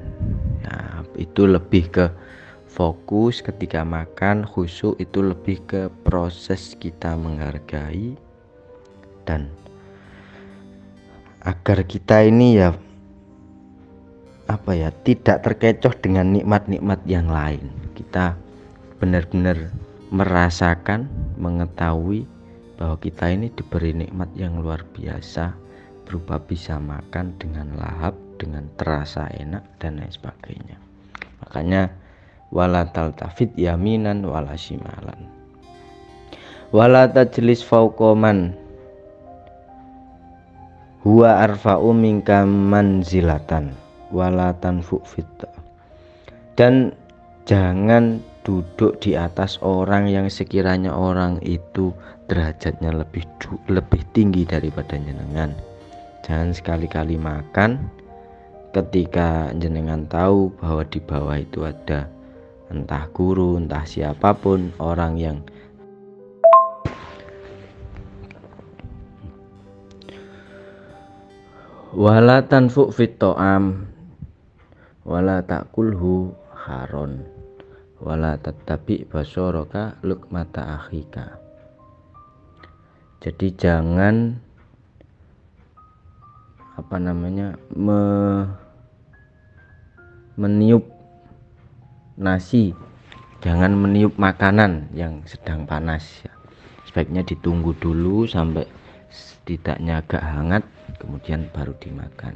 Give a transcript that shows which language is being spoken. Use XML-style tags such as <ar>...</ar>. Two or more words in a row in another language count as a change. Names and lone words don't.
<id>Nah, itu lebih ke fokus ketika makan, khusyuk itu lebih ke proses kita menghargai, dan agar kita ini tidak terkecoh dengan nikmat-nikmat yang lain. Kita benar-benar merasakan, mengetahui bahwa kita ini diberi nikmat yang luar biasa, berupa bisa makan dengan lahap, dengan terasa enak dan lain sebagainya. Makanya</id> <ar>ولا تلتفت يمينا ولا شمالا ولا تجلس فوق من هو أرفع منك منزلة ولا تنفخ في,</ar> <id>dan jangan duduk di atas orang yang sekiranya orang itu derajatnya lebih tinggi daripada jenengan. Jangan sekali-kali makan ketika jenengan tahu bahwa di bawah itu ada entah guru, entah siapapun, orang yang</id> <ar>ولا تنفخ في الطعام ولا تأكله حارا ولا تتبع بصرك لقمة أخيك.</ar> <id>Jadi jangan meniup nasi, jangan meniup makanan yang sedang panas ya. Sebaiknya ditunggu dulu sampai setidaknya agak hangat, kemudian baru dimakan.</id>